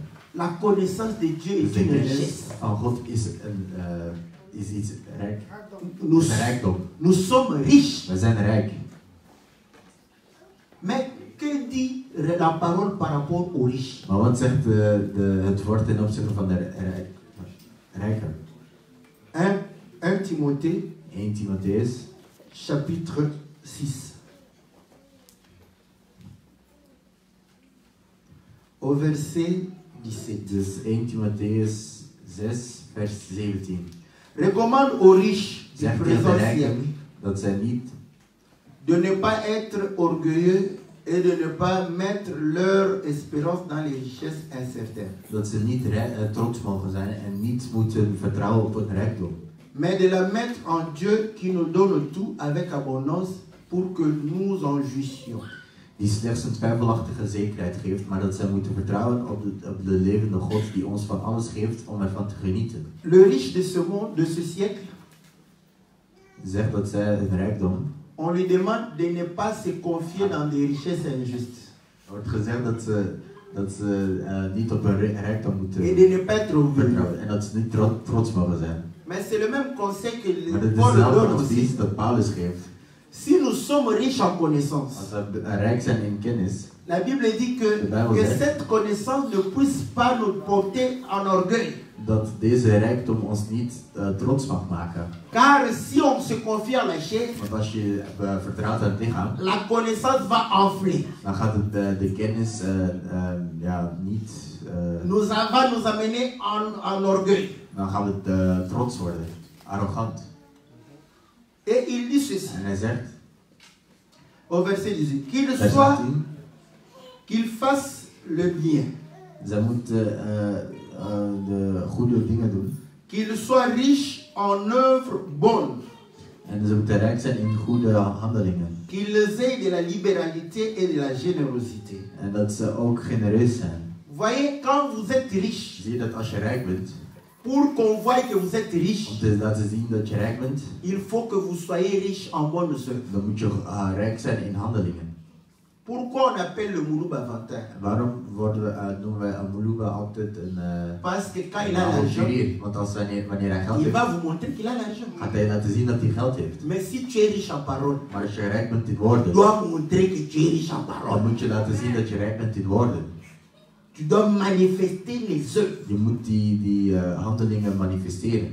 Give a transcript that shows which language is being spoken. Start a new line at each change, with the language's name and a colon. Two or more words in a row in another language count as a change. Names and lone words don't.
French: La connaissance de Dieu
Dutch: Dus
French: est de une
Dutch: kennis
French: richesse.
Dutch: van God is iets rijk.
French: Nous,
Dutch: Is een rijkdom.
French: nous sommes riches.
Dutch: We zijn rijk.
French: Mais que dit la parole par rapport aux riches?
Dutch: Maar wat zegt het woord ten opzichte van de rijken?
French: 1 Timothée
Dutch: 1 Timotheus
French: chapitre 6. Au verset 17.
Dutch: Dus 1 Timotheus 6 vers 17.
French: Recommande aux riches du
Dutch: Zegt tegen de
French: présent siècle
Dutch: rijken dat zij niet
French: de ne pas être orgueilleux et de ne pas mettre leur espérance dans les richesses incertaines,
Dutch: dat ze niet trots mogen zijn en niet moeten vertrouwen op het rijkdom.
French: mais de la mettre en Dieu qui nous donne tout avec abondance pour que nous en jouissions.
Dutch: Die slechts een twijfelachtige zekerheid geeft, maar dat zij moeten vertrouwen op de levende God die ons van alles geeft om ervan te genieten.
French: Le riche de ce monde, de ce siècle,
Dutch: Zegt dat zij hun rijkdom.
French: on lui demande de ne pas se confier dans des richesses injustes
Dutch: Er wordt gezegd dat ze niet op hun rijkdom moeten
French: et de ne pas être orgueilleux.
Dutch: vertrouwen en dat ze niet trots mogen zijn.
French: Mais c'est le même conseil que
Dutch: Maar dat is
French: Paul
Dutch: dezelfde
French: donne aussi.
Dutch: advies dat Paulus geeft.
French: Si nous sommes riches en connaissance,
Dutch: Als we rijk zijn in kennis,
French: la Bible dit que cette connaissance ne puisse pas nous porter en orgueil.
Dutch: dat deze rijkdom ons niet trots mag maken.
French: Car si on se confie à la chair,
Dutch: Want als je vertrouwt aan het lichaam,
French: la connaissance va enfler.
Dutch: dan gaat het de kennis niet.
French: Va nous amener en orgueil.
Dutch: Dan gaat het trots worden, arrogant.
French: Et il dit ceci,
Dutch: En hij zegt,
French: au verset 18,
Dutch: vers 18,
French: qu'il fasse le bien,
Dutch: zij moeten de goede dingen doen.
French: qu'il soit riche en œuvres bonnes,
Dutch: En ze moeten rijk zijn in goede handelingen.
French: qu'ils aient de la libéralité et de la générosité.
Dutch: En dat ze ook genereus zijn.
French: Voyez, quand vous êtes riche,
Dutch: Zie je dat als je rijk bent,
French: Pour qu'on voie que vous êtes riche,
Dutch: om te laten zien dat je rijk bent,
French: il faut que vous soyez riche en bonnes œuvres.
Dutch: dan moet je rijk zijn in handelingen.
French: Pourquoi on appelle le Mouloub avantage?
Dutch: Waarom noemen wij een Muluba altijd een
French: Parce que quand il a l'argent,
Dutch: avonturier? Want wanneer hij geld
French: il
Dutch: heeft,
French: va vous montrer qu'il a l'argent.
Dutch: gaat hij laten zien dat hij geld heeft.
French: Mais si tu es riche en parole,
Dutch: Maar als je rijk bent in
French: tu
Dutch: woorden,
French: dois montrer que tu es riche en
Dutch: dan
French: parole.
Dutch: moet je laten zien dat je rijk bent in woorden.
French: Tu dois manifester les œuvres.
Dutch: Je moet die handelingen manifesteren.